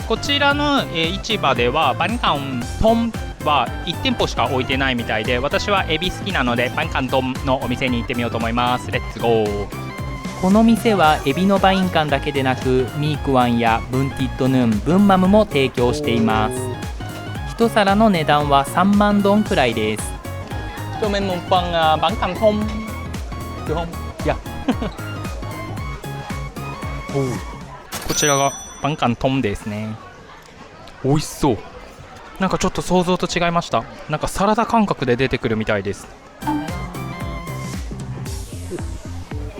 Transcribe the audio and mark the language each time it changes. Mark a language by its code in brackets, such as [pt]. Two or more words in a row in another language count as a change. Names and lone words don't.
[ja] こちらの、市場ではバンカントンは1店舗しか置いてないみたいで、私はエビ好きなのでバンカントンのお店に行ってみようと思います。レッツゴー。この店はエビのバインカンだけでなくミークワンやブンティッドヌン、ブンマムも提供しています。一皿の値段は3万ドンくらいです。 [vi] cho mình một phần bánh canh thông được không? Dạ. [ja] こちらがバンカントンですね。美味しそう。なんかちょっと想像と違いました。なんかサラダ感覚で出てくるみたいです。